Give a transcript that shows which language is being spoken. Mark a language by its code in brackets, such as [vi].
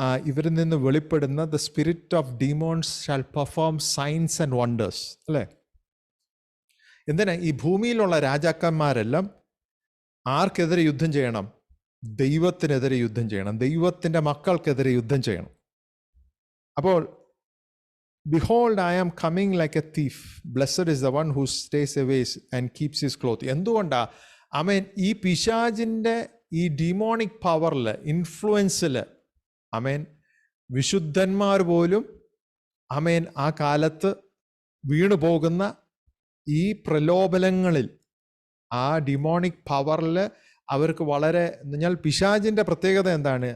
[ml] ഇവരിൽ നിന്ന് വെളിപ്പെടുന്ന [en] The spirit of demons shall perform signs and wonders. [ml] അല്ലേ? എന്തിനാ? ഈ ഭൂമിയിലുള്ള രാജാക്കന്മാരെല്ലാം ആർക്കെതിരെ യുദ്ധം ചെയ്യണം? ദൈവത്തിനെതിരെ യുദ്ധം ചെയ്യണം. ദൈവത്തിൻ്റെ മക്കൾക്കെതിരെ യുദ്ധം ചെയ്യണം. [en] അപ്പോൾ Behold, I am coming like a thief. Blessed is the one who stays away and keeps his cloth. [ml] എന്തുകൊണ്ടാ? ഈ പിശാചിൻ്റെ ഈ ഡിമോണിക് പവറിൽ, ഇൻഫ്ലുവൻസിൽ വിശുദ്ധന്മാർ പോലും ആ കാലത്ത് വീണു പോകുന്ന ഈ പ്രലോഭനങ്ങളിൽ, ആ ഡിമോണിക് പവറിൽ അവർക്ക് വളരെ, പിശാചിൻ്റെ പ്രത്യേകത എന്താണ്?